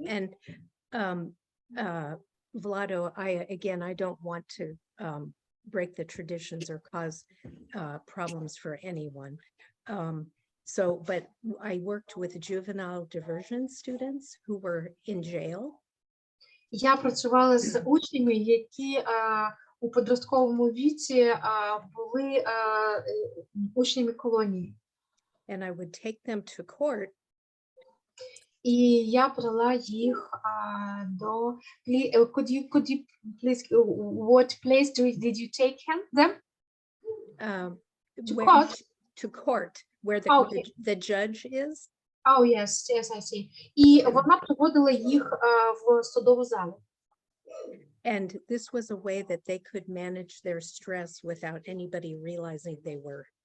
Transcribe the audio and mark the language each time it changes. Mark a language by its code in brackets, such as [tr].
[en] And Vlado, I don't want to break the traditions or cause problems for anyone. But I worked with juvenile diversion students who were in jail. [uk] Я працювала з учнями, які у подростковому віці були учнями колонії. [en] And I would take them to court. [uk] І я брала їх до... [en] Could you please, what place did you take them? To court? To court, where the judge is. Oh, yes, I see. [uk] І вона приводила їх в судову залу. [en] And this was a way that they could manage their stress without anybody realizing they were.